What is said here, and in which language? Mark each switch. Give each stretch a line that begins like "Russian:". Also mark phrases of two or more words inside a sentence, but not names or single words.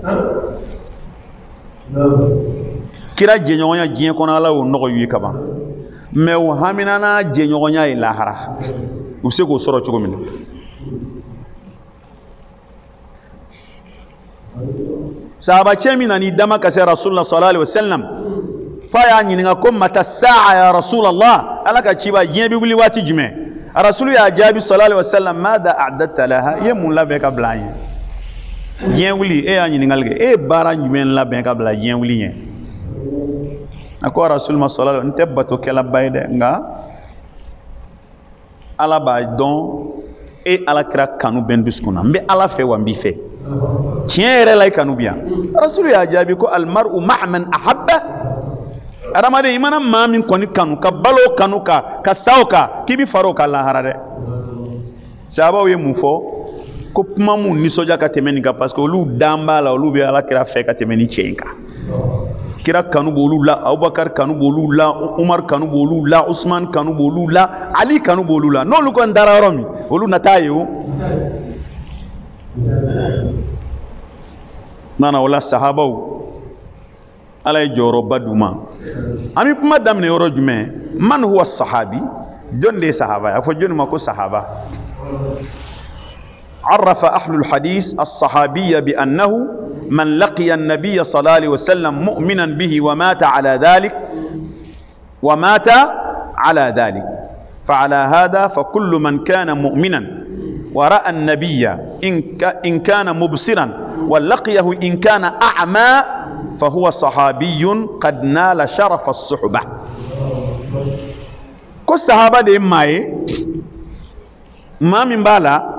Bambara: kira jɛɲɔgɔnya diɲɛ kɔnɔ ala y'o nɔgɔ ye kaban mɛ o hamina n'a jɛɲɔgɔnya ye lahara u bɛ se k'o sɔrɔ cogo min na sahaba cɛ min nan'i dama ka se rasulullah sallallahu alaihi wasallam fa y'a ɲininka ko
Arabic: متى الساعة يا رسول الله
Bambara: ala ka ciba diɲɛ bɛ wuli waati jumɛn a rasulu y'a jaabi
Arabic: صلى الله عليه وسلم ماذا أعددت لها
Bambara: i ye mun labɛn ka bila an ye diɲɛ wuli e y'a ɲininkali kɛ e ye baara jumɛn labɛn ka bila diɲɛ wuli ɲɛ a ko rasulullah
Arabic: صلى الله عليه وسلم
Bambara: n tɛ batokɛlaba ye dɛ nka ala b'a dɔn e ala kira kanu bɛ n dusukun na n bɛ ala fɛ wa n b'i fɛ tiɲɛ yɛrɛ la i kanu bi yan rasulu y'a jaabi ko
Arabic: المرء مع من أحب
Bambara: adamaden i mana maa min kɔni kanu ka balo kanu ka sa o kan k'i bi fara o kan lahara dɛ sahabaw ye mun fɔ ko kuma mun nisɔndiya ka tɛmɛ nin kan
French: parce que
Bambara: olu dan b'a la olu bɛ ala kira fɛ ka tɛmɛ ni cɛ in kan kira kanu b'olu la abubakar kanu b'olu la umar kanu b'olu la usman kanu b'olu la ali kanu b'olu la n'olu kɔni dara yɔrɔ min olu na taa ye o nana o la sahabaw ala ye jɔyɔrɔba d'u ma an bɛ kuma daminɛ yɔrɔ jumɛn
Arabic: من هو صحابي
Bambara: jɔn de ye sahaba ye a fɔ jɔn ma ko sahaba
Arabic: عرف أهل الحديث الصحابي بأنه من لقي النبي صلى الله عليه وسلم مؤمنا به ومات على ذلك فعلى هذا فكل من كان مؤمنا ورأى النبي إن كان مبصرا ولقيه إن كان أعمى فهو صحابي قد نال شرف الصحبة
Bambara: ko sahaba de may ma min bala